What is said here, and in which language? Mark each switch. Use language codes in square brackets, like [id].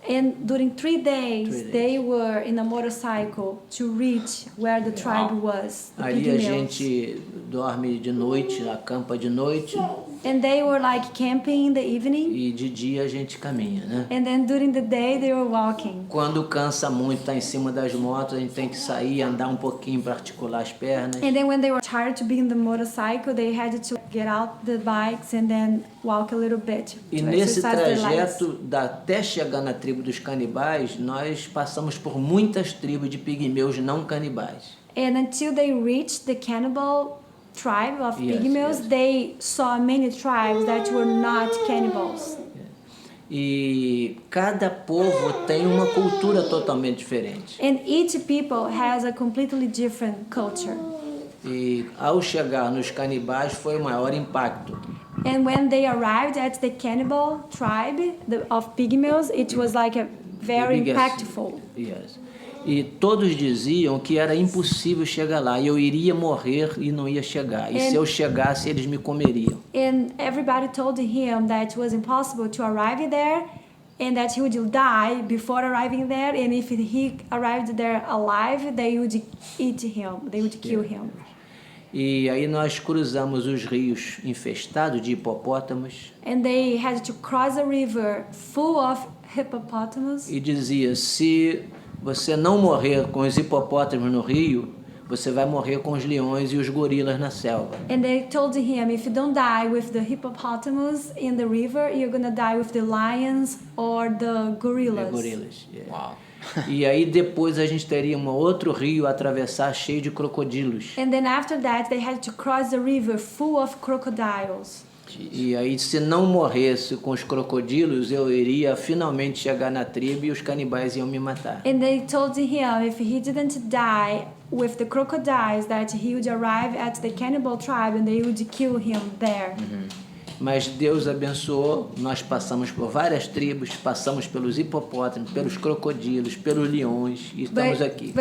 [en] And during 3 days, 3 days. they were in a motorcycle to reach where the tribe was. The [pt] Ali a Pygmeus. gente dorme de noite, acampa de noite, [en] And they were like camping in the evening. [pt] e de dia a gente caminha, né? [en] And then during the day, they were walking. [pt] Quando cansa muito, tá em cima das motos, a gente tem que sair, andar um pouquinho para articular as pernas. [en] And then when they were tired to be in the motorcycle, they had to get out the bikes and then walk a little bit [pt] E [en] to [pt] nesse [en] exercise their legs. [pt] trajeto, até chegar na tribo dos canibais, nós passamos por muitas tribos de pigmeus não canibais. [en] And until they reached the cannibal tribe of Yes, Pygmeus, yes. they saw many tribes that were not cannibals. [pt] E cada povo tem uma cultura totalmente diferente. [en] And each people has a completely different culture. [pt] E ao chegar nos canibais foi o maior impacto. [en] And when they arrived at the cannibal tribe of Pygmeus, it was like a very The biggest- impactful. Yes. [pt] E todos diziam que era impossível chegar lá. E eu iria morrer e não ia chegar. E se eu chegasse, eles me comeriam. [en] And everybody told him that it was impossible to arrive there and that he would die before arriving there. And if he arrived there alive, they would eat him, they would kill him. [pt] E aí nós cruzamos os rios infestados de hipopótamos. [en] And they had to cross a river full of hippopotamus. [pt] E dizia, se você não morrer com os hipopótamos no rio, você vai morrer com os leões e os gorilas na selva. [en] And they told him, if you don't die with the hippopotamus in the river, you're gonna die with the lions or the gorillas. [pt] Gorilas. Yeah. [en] Wow. [pt] E aí depois a gente teria um outro rio a atravessar cheio de crocodilos. [en] And then after that, they had to cross the river full of crocodiles. [pt] E aí se não morresse com os crocodilos, eu iria finalmente chegar na tribo e os canibais iam me matar. [en] And they told him if he didn't die with the crocodiles, that he would arrive at the cannibal tribe and they would kill him there. [pt] Mas Deus abençoou, nós passamos por várias tribos, passamos pelos hipopótamos, pelos crocodilos, pelos leões e estamos aqui.